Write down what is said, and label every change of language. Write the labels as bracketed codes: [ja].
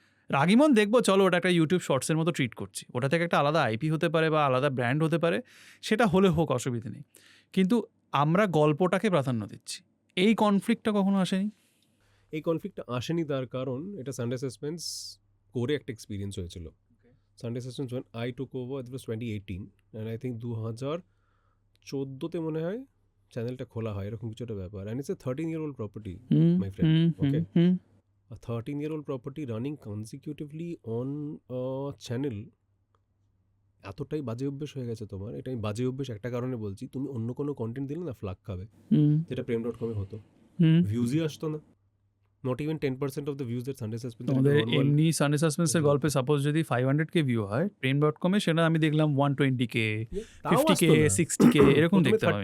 [bn] রাগিমন দেখবো, চলো ওটা একটা ইউটিউব শর্টসের মতো ট্রিট করছি, ওটা থেকে একটা আলাদা আইপি হতে পারে বা আলাদা ব্র্যান্ড হতে পারে, সেটা হলে হোক, অসুবিধা নেই, কিন্তু আমরা গল্পটাকে প্রাধান্য দিচ্ছি। এই কনফ্লিক্টটা কখনো আসেনি? এই কনফ্লিক্টটা আসেনি তার কারণ এটা সানডে সাসপেন্স করে একটা এক্সপিরিয়েন্স হয়েছিল। [en] Sunday suspense when I took over, it was 2018 and I think 2014 [bn] মনে হয় চ্যানেলটা খোলা হয়, এরকম কিছু একটা ব্যাপার। [en] and it's a 13-year-old property, my friend, okay? A 13-year-old property running consecutively on a channel, [bn] এতটাই বাজে অভ্যেস হয়ে গেছে তোমার। এটা আমি বাজে অভ্যেস একটা কারণে বলছি, তুমি অন্য কোনো কন্টেন্ট দিলে না ফ্লাগ খাবে, যেটা প্রেম.com-এ হতো। ভিউজই আসতো না, [en] Not even 10% of the views that Sunday suspense. [bn] আমাদের এমনি সানডে সাসপেন্সের গল্পে সাপোজ যদি 500k ভিউ হয়, প্রেম.com-এ সেটা আমি দেখলাম 120k, 50k, 60k এরকম দেখতে পাই।